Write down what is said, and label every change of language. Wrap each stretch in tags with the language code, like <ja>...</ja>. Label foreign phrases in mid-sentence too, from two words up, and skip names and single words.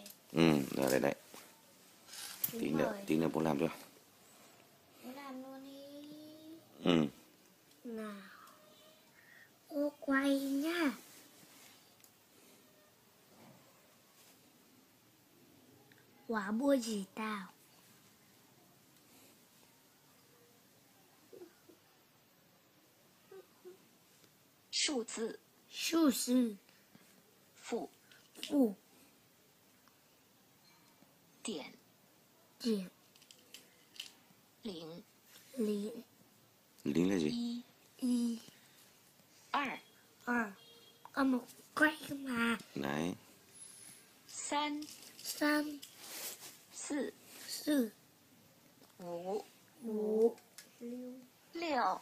<vi>Rồi đây. Tí nữa bố làm cho. Bố làm luôn đi. Nào. Bố quay nhá. Quả bua gì tao?</vi> <zh>数字，数字。负，负。点，点。零，零。</zh> <vi>Lính là gì?</vi> <zh>一， 1 2，</zh> <vi>2. Con một quay cơ mà. Đấy.</vi> <zh>3， 3 4， 4 5， 5 6，</zh>